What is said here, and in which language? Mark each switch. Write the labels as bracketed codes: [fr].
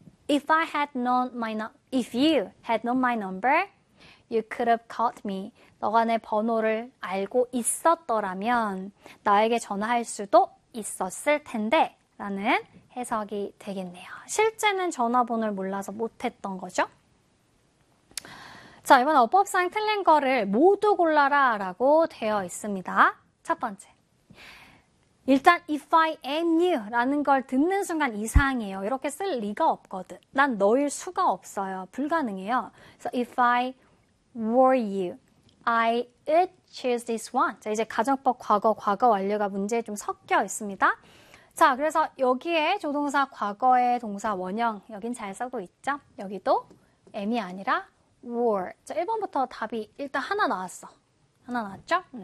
[en] If I had known my if you had known my number, you could have called me. [ko] 너가 내 번호를 알고 있었더라면 나에게 전화할 수도 있었을 텐데 라는 해석이 되겠네요. 실제는 전화번호를 몰라서 못했던 거죠. 자, 이번 어법상 틀린 거를 모두 골라라 라고 되어 있습니다. 첫 번째, 일단 [en] if I am you [ko] 라는 걸 듣는 순간 이상해요. 이렇게 쓸 리가 없거든. 난 너일 수가 없어요. 불가능해요. [en] So if I were you, I would choose this one. [ko] 자, 이제 가정법 과거, 과거 완료가 문제에 좀 섞여 있습니다. 자, 그래서 여기에 조동사 과거의 동사 원형, 여긴 잘 쓰고 있죠? 여기도 am이 아니라 were. 자, 1번부터 답이 일단 하나 나왔어. 하나 나왔죠?